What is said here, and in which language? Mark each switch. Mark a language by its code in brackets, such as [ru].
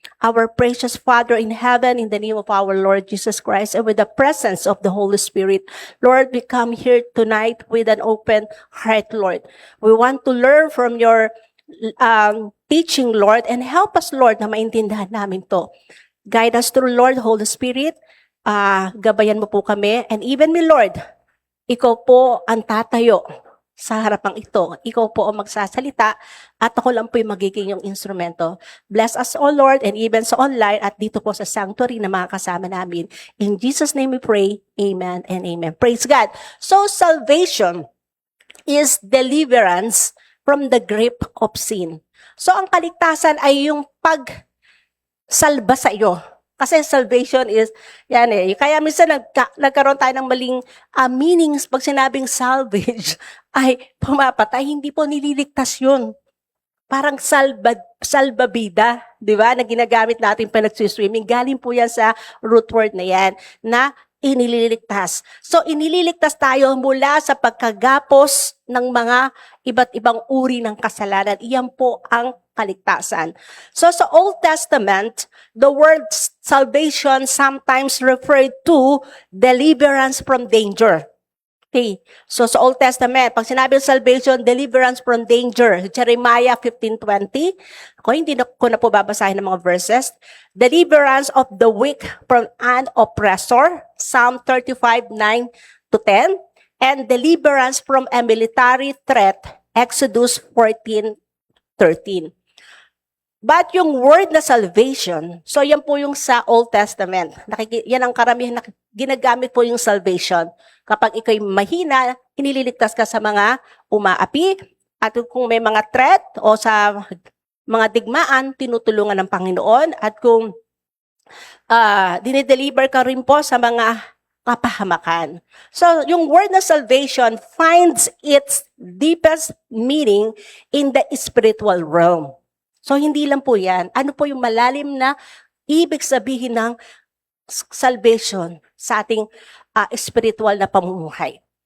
[en] Our precious Father in heaven, in the name of our Lord Jesus Christ, and with the presence of the Holy Spirit, Lord, we come here tonight with an open heart, Lord. We want to learn from your teaching, Lord, and help us, Lord, [tl] na maintindihan namin to. [en] Guide us through, Lord, Holy Spirit. [tl] Gabayan mo po kami. [en] And even me, [tl] Lord, ikaw po ang tatayo sa harapang ito. Ikaw po ang magsasalita at ako lang po yung magiging yung instrumento. [en] Bless us, O Lord, and even [tl] sa online at dito po sa sanctuary na mga kasama namin. [en] In Jesus' name we pray. Amen and amen. Praise God. So, salvation is deliverance from the grip of sin. [tl] So, ang kaligtasan ay yung pagsalba sa iyo. Kasi salvation is, kaya minsan nagkaroon tayo ng maling meanings pag sinabing salvage ay pumapatay, hindi po nililigtas yun. Parang salbabida, di ba, na ginagamit natin pa nagsiswimming. Galing po yan sa root word na yan, na inililigtas. So, inililigtas tayo mula sa pagkagapos ng mga iba't ibang uri ng kasalanan. Iyan po ang kaligtasan. [en] So, sa Old Testament, the word salvation sometimes referred to deliverance from danger. Okay. So, sa Old Testament, [tl] pag sinabi ng [en] salvation, deliverance from danger. Jeremiah 15:20. [tl] Hindi ko na po babasahin ng mga verses. [en] Deliverance of the weak from an oppressor. Psalm 35:9-10. And deliverance from a military threat. [tl] Exodus 14:13. But yung word na salvation, so yan po yung sa Old Testament. Yan ang karamihan na ginagamit po yung salvation. Kapag ikaw'y mahina, inililigtas ka sa mga umaapi, at kung may mga threat o sa mga digmaan, tinutulungan ng Panginoon, at kung dinideliver ka rin po sa mga kapahamakan. [en] So, yung word na salvation finds its deepest meaning in the spiritual realm. [tl] So, hindi lang po yan. Ano po yung malalim na ibig sabihin ng salvation sa ating spiritual na pamumuhay?